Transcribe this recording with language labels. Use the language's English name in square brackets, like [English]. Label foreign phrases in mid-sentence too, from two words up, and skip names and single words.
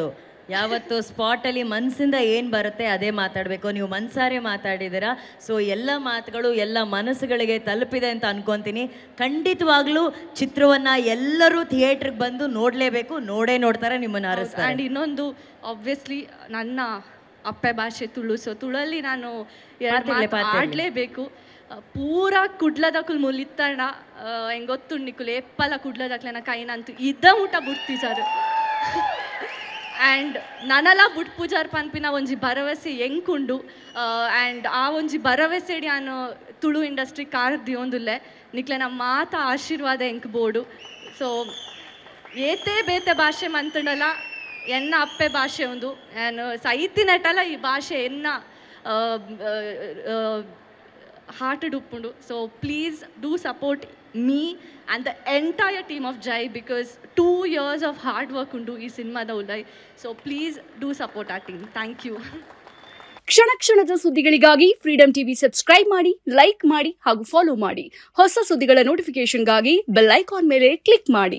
[Kannada] ಯಾವತ್ತು ಸ್ಪಾಟಲ್ಲಿ ಮನಸ್ಸಿಂದ ಏನು ಬರುತ್ತೆ ಅದೇ ಮಾತಾಡಬೇಕು. ನೀವು ಮನಸಾರೆ ಮಾತಾಡಿದ್ದೀರಾ, ಸೊ ಎಲ್ಲ ಮಾತುಗಳು ಎಲ್ಲ ಮನಸ್ಸುಗಳಿಗೆ ತಲುಪಿದೆ ಅಂತ ಅನ್ಕೊತೀನಿ. ಖಂಡಿತವಾಗ್ಲೂ ಚಿತ್ರವನ್ನು ಎಲ್ಲರೂ ಥಿಯೇಟ್ರಿಗೆ ಬಂದು ನೋಡಲೇಬೇಕು, ನೋಡ್ತಾರೆ, ನಿಮ್ಮನ್ನು ಅರಸ್ತಾರೆ. ಆ್ಯಂಡ್ ಇನ್ನೊಂದು ಆಬ್ವಿಯಸ್ಲಿ ನನ್ನ ಅಪ್ಪೆ ಭಾಷೆ ತುಳು. ಸೊ ತುಳಲ್ಲಿ ನಾನು ಆಡಲೇಬೇಕು. [Tulu] ಪೂರಾ ಕುಡ್ಲದಕ್ಕೂ ಮುಲಿತ್ತಣ್ಣ ಹೆಂಗೊತ್ತುಣ್ಣಿಕುಲು ಎಪ್ಪಲ ಕುಡ್ಲದಕ್ಲೆನ ಕೈನಂತೂ ಇದ್ದ ಊಟ ಬುಡ್ತಿಜಾರು. ಆ್ಯಂಡ್ ನನಲ ಬುಡ್ ಪೂಜಾರ್ ಪನ್ಪಿನ ಒಂಜಿ ಭರವಸೆ ಎಂಕುಂಡು. ಆ್ಯಂಡ್ ಆ ಒಂಜಿ ಭರವಸೆಡಿ ನಾನು ತುಳು ಇಂಡಸ್ಟ್ರಿ ಕಾರ್ದಿ ಒಂದುಲ್ಲೆ ನಿಕ್ಲೆನ ಮಾತ ಆಶೀರ್ವಾದ ಎಂಕ್ ಬೋಡು. ಸೊ ಏತೆ ಬೇತೆ ಭಾಷೆ ಮಂತಂಡಲ್ಲ, ಎನ್ನ ಅಪ್ಪೆ ಭಾಷೆ ಒಂದು ನಾನು ಸೈತಿನಟಲ್ಲ ಈ ಭಾಷೆ ಎನ್ನ ಹಾರ್ಟೆಡ್ ಉಪ್ಪುಂಡು. [English] so please do support me and the entire team of Jai because 2 years of hard work [Tulu] undu ee cinema ullai. [English] So please do support our team. Thank you. [Kannada] ಕ್ಷಣ ಕ್ಷಣದ ಸುದ್ದಿಗಳಿಗಾಗಿ ಫ್ರೀಡಂ ಟಿವಿ ಸಬ್ಸ್ಕ್ರೈಬ್ ಮಾಡಿ, ಲೈಕ್ ಮಾಡಿ ಹಾಗೂ ಫಾಲೋ ಮಾಡಿ. ಹೊಸ ಸುದ್ದಿಗಳ ನೋಟಿಫಿಕೇಶನ್ಗಾಗಿ [English] bell icon [Kannada] ಮೇಲೆ ಕ್ಲಿಕ್ ಮಾಡಿ.